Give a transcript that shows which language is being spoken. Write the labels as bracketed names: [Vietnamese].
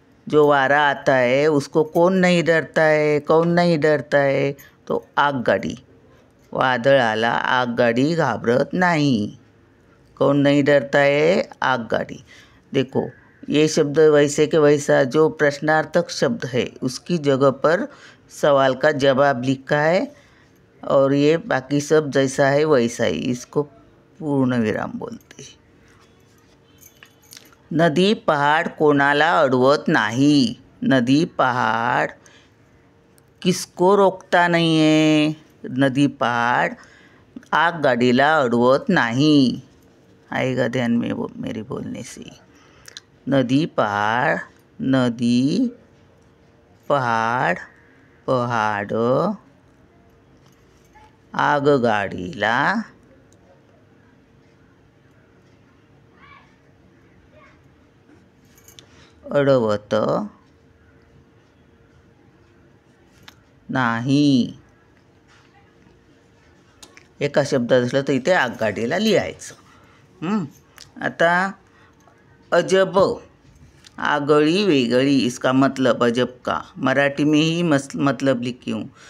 [Hindi] जो वारा आता है उसको कौन नहीं डरता है, कौन नहीं डरता है, तो आगगाडी. [Marathi] वादळ आला, आगगाडी घाबरत नहीं. [Hindi] कौन नहीं डरता है, आगगाडी. देखो ये शब्द वैसे के वैसा जो प्रश्नार्थक शब्द है उसकी जगह पर सवाल का जवाब लिखा है, और ये बाकी सब जैसा है वैसा ही. इसको पूर्ण विराम बोलते. [Marathi] नदी पहाड़ कोणाला अडवत नाही. [Hindi] नदी पहाड़ किसको रोकता नहीं है. [Marathi] नदी पहाड़ आगगाडीला अडवत नहीं. [Hindi] आएगा ध्यान में मेरे बोलने से. [Marathi] नदी पहाड़, नदी पहाड़, पहाड़ आगगाडीला अडवत नाही. एका शब्दात असलं तर इथे आगगाडीला लिहायचं. आता अजब, आगळी वेगळी, [Hindi] इसका मतलब अजब का. मराठी में ही मतलब लिखी हूँ.